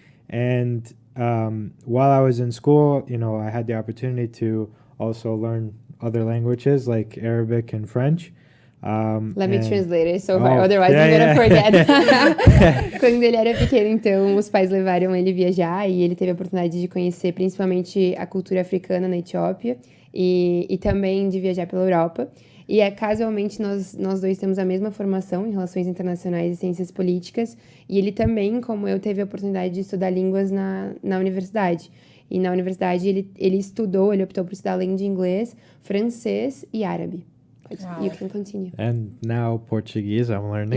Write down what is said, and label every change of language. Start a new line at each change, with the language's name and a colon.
English: And while I was in school, I had the opportunity to also learn other languages like Arabic and French. Let me translate it, otherwise I'm gonna forget.
Portuguese: Quando ele era pequeno, então, os pais levaram ele viajar e ele teve a oportunidade de conhecer principalmente a cultura africana na Etiópia e também de viajar pela Europa. E casualmente nós dois temos a mesma formação em Relações Internacionais e Ciências Políticas, e ele também, como eu, teve a oportunidade de estudar línguas na universidade. E na universidade ele optou por estudar além de inglês, francês e árabe.
English: Wow. You can continue. And now Portuguese I'm learning.